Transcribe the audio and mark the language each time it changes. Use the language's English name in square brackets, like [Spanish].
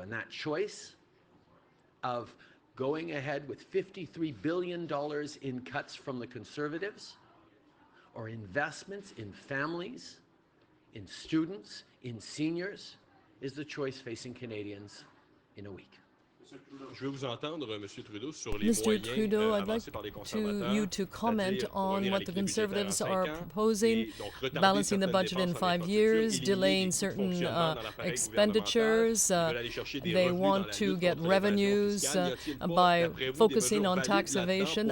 [English] And that choice of going ahead with $53 billion in cuts from the Conservatives, or investments in families, in students, in seniors, is the choice facing Canadians in a week. [French] Je vais vous entendre, Monsieur Trudeau, sur les [English] Mr. Trudeau, I'd like you to comment on what the Conservatives are proposing, balancing the budget in 5 years, delaying certain expenditures. They want to get revenues by focusing on tax evasion.